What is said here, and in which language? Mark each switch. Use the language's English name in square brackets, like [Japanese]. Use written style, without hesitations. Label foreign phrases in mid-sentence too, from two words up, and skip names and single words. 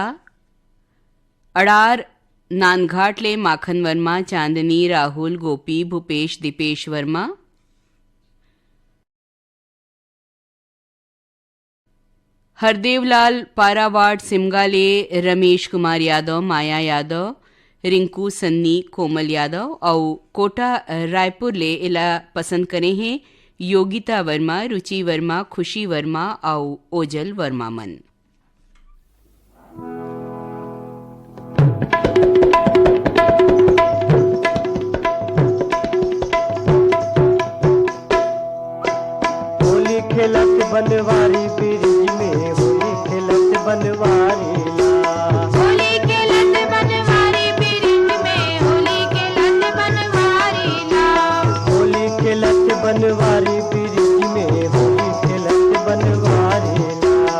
[Chhattisgarhi] अड़ार नानघाट ले माखन वर्मा, चांदनी, राहुल, गोपी, भूपेश, दीपेश वर्मा। हरदेवलाल पारावाड़ सिमगा ले रमेश कुमार यादव, माया यादव, रिंकू सन्नी, कोमल यादव और कोटा रायपुर ले इला पसंद करे हैं योगिता वर्मा, रुचि वर्मा, खुशी वर्मा और ओजल वर्मा मन। खेलत बनवारी ब्रिज में होली खेलत बनवारी ला, होली खेलत बनवारी ब्रिज में होली खेलत बनवारी ला, होली खेलत बनवारी ब्रिज में होली खेलत बनवारी ला,